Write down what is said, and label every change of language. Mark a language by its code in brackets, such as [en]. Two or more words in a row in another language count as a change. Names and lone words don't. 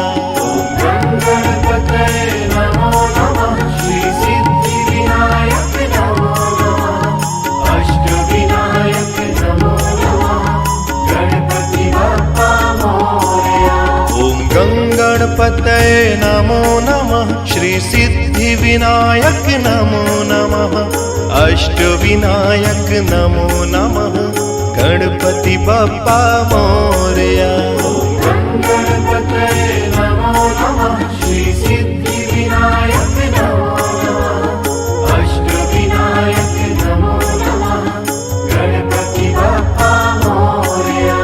[sa] గణపతయే నమో నమః శ్రీ సిద్ధి వినాయక నమో నమః అష్ట వినాయక నమో నమః [mr] गणपति बप्पा मोरया. [sa] ఓం గణపతయే నమో నమః శ్రీ సిద్ధి వినాయక నమో నమః అష్ట వినాయక నమో నమః [mr] गणपति बप्पा मोरया. [sa] गणपतये नमो नमः श्री सिद्धि विनायक नमो नमः अष्ट विनायक नमो नमः [mr] गणपति बप्पा मोरया.